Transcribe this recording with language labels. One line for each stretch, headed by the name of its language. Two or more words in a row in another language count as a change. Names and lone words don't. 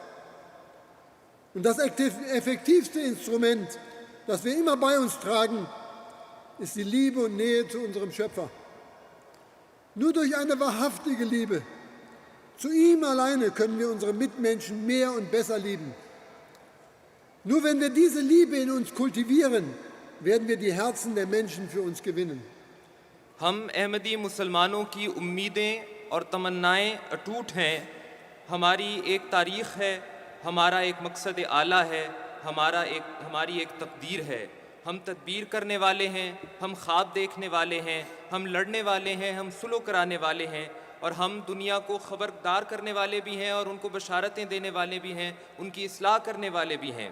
German: Und das effektivste Instrument, das wir immer bei uns tragen, ist die Liebe und Nähe zu unserem Schöpfer. Nur durch eine wahrhaftige Liebe zu ihm alleine können wir unsere Mitmenschen mehr und besser lieben. Nur wenn wir diese Liebe in uns kultivieren, werden wir die Herzen der Menschen für uns gewinnen.
Urdu: ہم احمدی مسلمانوں کی امیدیں اور تمنائیں اٹوٹ ہیں. ہماری ایک تاریخ ہے، ہمارا ایک مقصد اعلیٰ ہے، ہماری ایک تقدیر ہے. ہم تدبیر کرنے والے ہیں، ہم خواب دیکھنے والے ہیں، ہم لڑنے والے ہیں، ہم صلح کرانے والے ہیں اور ہم دنیا کو خبردار کرنے والے بھی ہیں اور ان کو بشارتیں دینے والے بھی ہیں، ان کی اصلاح کرنے والے بھی ہیں.